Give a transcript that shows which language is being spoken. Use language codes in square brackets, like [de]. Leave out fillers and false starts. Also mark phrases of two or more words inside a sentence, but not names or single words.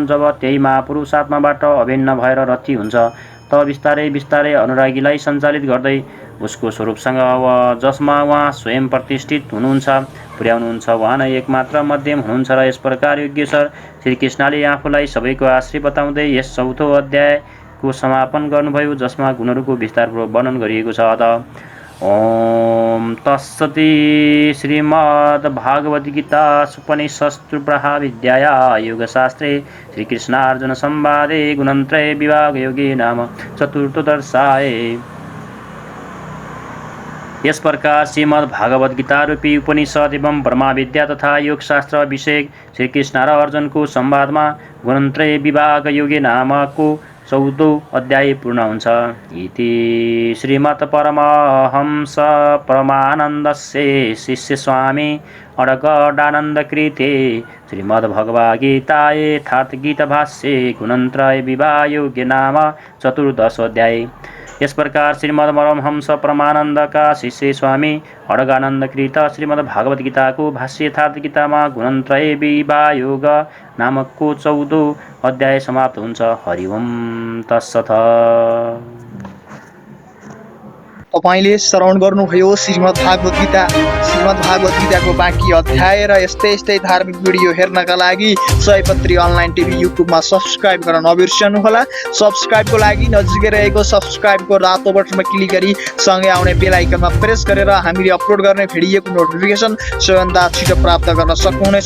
[ne] जब त्यही महापुरुष आत्माबाट अभिन्न भएर रथी हुन्छ तब बिस्तारै बिस्तारै अनुरागीलाई सञ्चालित गर्दै उसको स्वरूपसँग जसमा उहाँ स्वयं प्रतिष्ठित हुनुहुन्छ पुर्याउनुहुन्छ। उहाँ नै एकमात्र मध्यम हुनुहुन्छ र यस प्रकार योगेश्वर श्रीकृष्णले आफूलाई सबैको आश्रय बताउँदै यस 4औं अध्यायको समापन गर्नुभयो, जसमा गुणहरूको विस्तारपूर्वक वर्णन गरिएको छ। [sa] ओम तत्सति। श्रीमद्भागवद्गीता उपनिषत्सु ब्रह्मविद्यायां योगशास्त्रे श्रीकृष्णार्जुन संवादे गुणत्रय विभाग योगे नाम चतुर्थोऽध्याय। [ne] यस प्रकार श्रीमद्भागवद्गीता रूपी उपनिषद एवं ब्रह्मविद्या तथा योगशास्त्र विषयक श्रीकृष्ण र अर्जुनको संवादमा गुणत्रय विभाग योगे नामको 14औं अध्याय पूर्ण हुन्छ। [sa] इति श्रीमत् परमहंस परमानन्दस्य शिष्य स्वामी अडगडानन्दकृते श्रीमद्भगवद्गीताये यथार्थगीताभाष्ये गुणत्रय विभाग योगे नाम 14 अध्याय। [hi] इस प्रकार [ne] श्रीमद् परमहंस परमानंद का शिष्य स्वामी अडगानंदकृत श्रीमद् भागवत गीता को भाष्य यथार्थ गीतामा गुणत्रय विभाग नामक को 14 अध्याय समाप्त हुन्छ। [sa] हरि ओम तत्सत्। [ne] तपाईले श्रवण गर्नुभयो श्रीमद् भागवत गीताको बाँकी अध्याय र यस्तै धार्मिक भिडियो हेर्नका लागि सयपत्री अनलाइन टिभी युट्युबमा सब्स्क्राइब गर्न नबिर्सनुहोला। सब्स्क्राइबको लागि नजिकै रहेको सब्स्क्राइबको रातो बटनमा क्लिक गरी सँगै आउने बेल आइकनमा प्रेस गरेर हामीले अपलोड गर्ने भिडियोको नोटिफिकेसन सबैभन्दा छिटो प्राप्त गर्न सक्नुहुनेछ।